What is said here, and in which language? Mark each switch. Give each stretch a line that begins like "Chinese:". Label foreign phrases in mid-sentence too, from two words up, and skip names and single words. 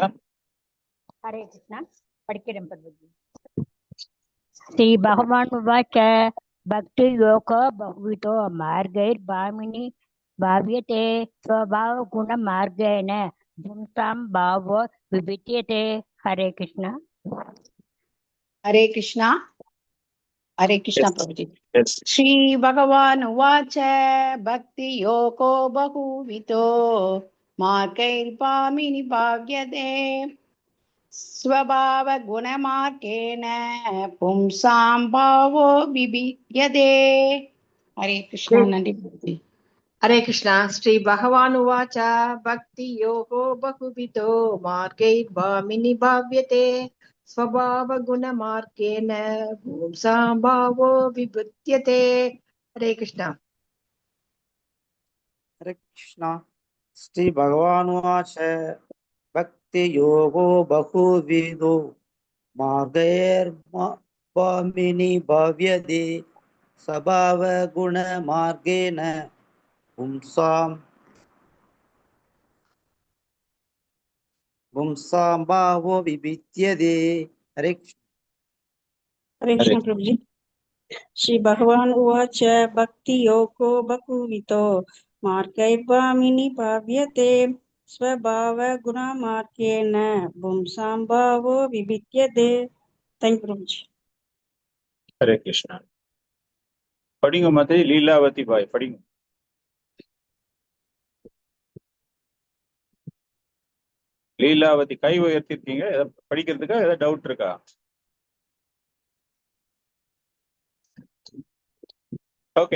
Tamil: ஹரே கிருஷ்ணா. படிக்கிறேன் பர்வதி.
Sanskrit: श्री भगवान उवाच भक्ति योग बहुविधो मार्गैर् भामिनि भाव्यते स्वभाव गुण मार्गेण पुंसां भावो विविद्यते.
Tamil: ஹரே கிருஷ்ணா.
Hindi: हरे कृष्णा प्रभुजी।
Sanskrit: श्री भगवान उवाच भक्ति योगो बहुविधो मार्गैर्भामिनि भाव्यते स्वभाव गुणमार्गेण पुंसां भावो विविद्यते।
Hindi: हरे कृष्णा। नंदी प्रभुजी। हरे कृष्णा।
Sanskrit: श्री भगवान उवाच भक्ति योगो बहुविधो मार्गैर्भामिनि भाव्यते स्वभाव गुण मार्गेण पुंसां भावो विविद्यते।
Hindi: हरे कृष्णा। हरे कृष्णा।
Sanskrit: श्री भगवान उवाच भक्ति योगो बहुविधो मार्गैर्भामिनि भाव्यते स्वभाव गुण मार्गेण पुंसां भावो विविद्यते।
Hindi: हरे हरे कृष्ण प्रभु जी।
Sanskrit: श्री भगवान उवाच भक्ति योगो बहुविधो मार्गैर्भामिनि भाव्यते स्वभाव गुणमार्गेण पुंसां भावो विविद्यते।
English: thank you
Hindi: प्रभु जी।
Tamil: हरे कृष्णा। படிங்க மதே. லீலாவதி பாய் படிங்க. லீலாவதி கை உயர்த்திருக்கீங்க, படிக்கிறதுக்கா ஏதாவது டவுட் இருக்கா? ஓகே.